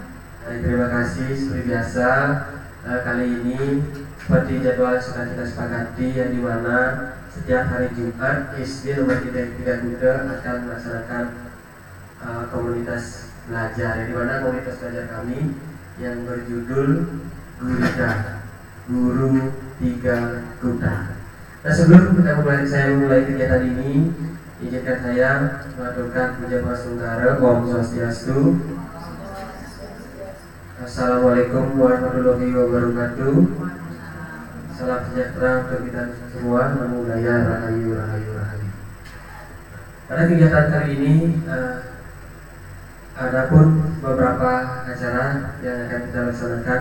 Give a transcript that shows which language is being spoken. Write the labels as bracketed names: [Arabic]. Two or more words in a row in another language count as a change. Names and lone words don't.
[Indonesian] Terima kasih seperti biasa. Kali ini seperti jadwal sudah kita sepakati, yang dimana setiap hari Jumat SD nomor 3 Kuta akan melaksanakan komunitas belajar, yang dimana komunitas belajar kami yang berjudul Gurita, Guru 3 Kuta. Nah, sebelum saya memulai kegiatan ini, izinkan saya mengaturkan puja prasenggara. [Balinese] Om Swastiastu. [Arabic] السلام عليكم ورحمة الله وبركاته. [Indonesian] Salam sejahtera untuk kita semua. [Pali] Namo Buddhaya, [Indonesian] Rahayu, Rahayu, Rahayu. Pada kegiatan kali ini ada pun beberapa acara yang akan kita laksanakan.